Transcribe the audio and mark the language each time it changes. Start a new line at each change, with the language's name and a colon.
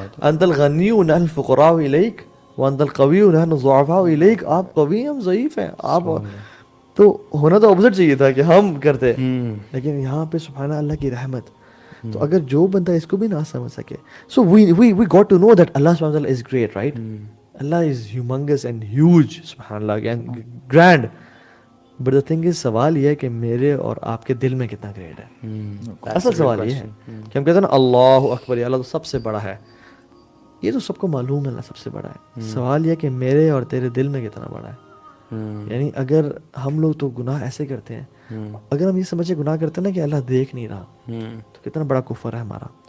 Arabic: انت الغنی ونحن الفقراء الیک وانت القوی ونحن الضعفاء الیک.
Urdu: آپ قوی ہم ضعیف ہیں. آپ تو ہونا تو اپوزٹ چاہیے تھا کہ ہم کرتے، لیکن یہاں پہ سبحان اللہ کی رحمت. تو اگر جو بندہ اس کو بھی نہ سمجھ سکے،
English: So we got to know that Allah سبحانہ وتعالی is great, right. Allah is humongous and huge, subhanallah, and grand. But the thing is
Urdu: سوال یہ ہے کہ میرے اور آپ کے دل میں کتنا گریٹ ہے. اصل سوال یہ ہے کہ ہم کہتے ہیں نا اللہ اکبر، اللہ تو سب سے بڑا ہے. یہ تو سب کو معلوم ہے اللہ سب سے بڑا ہے. سوال یہ ہے کہ میرے اور تیرے دل میں کتنا بڑا ہے. یعنی اگر ہم لوگ تو گناہ ایسے کرتے ہیں، اگر ہم یہ سمجھے گناہ کرتے ہیں نا کہ اللہ دیکھ نہیں رہا، تو کتنا بڑا کفر ہے ہمارا.